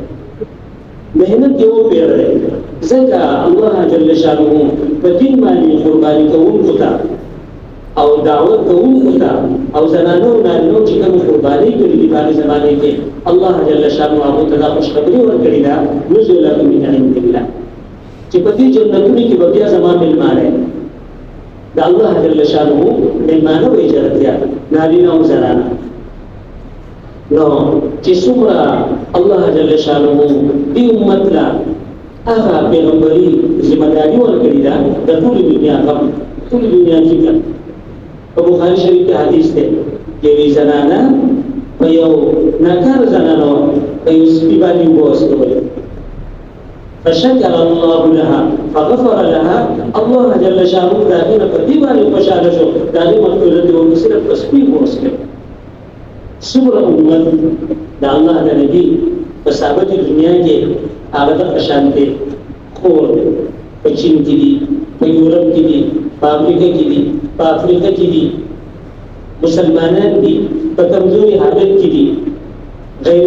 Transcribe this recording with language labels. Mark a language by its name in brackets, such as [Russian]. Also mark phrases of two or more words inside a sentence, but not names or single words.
[Pashto] محنت یې وپېرلی، ځکه الله [Arabic] جل شانه [Pashto] په دین باندې قرباني کوونکو ته او دعوت کوونکو ته او زنانو نارینو چې کومې قربانۍ کړي دي په هغې زمانې کې الله [Arabic] جل شانه [Pashto] هغو ته دا خوشخبري ورکړې ده [Arabic] نزلا من عند الله، [Pashto] چې په دې جنتونو کې به بیا زما مېلمانه یم. د الله [Arabic] جل شانه [Pashto] مېلمانه وایي جنتیان نارینه او زنانه. نو چې څومره الله [Arabic] جل شانه [Pashto] دې امت له هغه پیغمبري ذمهداري ورکړې ده د ټولې دنیا غم، ټولې دنیا فکر. په بخاري شریف کې حدیث دی، یوې زنانه په یو ناکاره زنانه وه په یو سپي باندې اوبه وڅښولې، [Arabic] فشکر الله لها فغفر لها. [Pashto] الله [Arabic] جل شانه [Pashto] د هغې نه په دې باندې خوشحاله شو، د هغې مغفرت یې وکړي، صرف په سپي اوبه وڅښلې. څومره امت د الله د نبي په ثابت دنیا کې هغه دغه شان دی خور دی، په چین کې دي، په یورپ کې دي، په امریکا کې دي، په افریقا کې دي، مسلمانان دي، په کمزوري حالت کې دي، غیر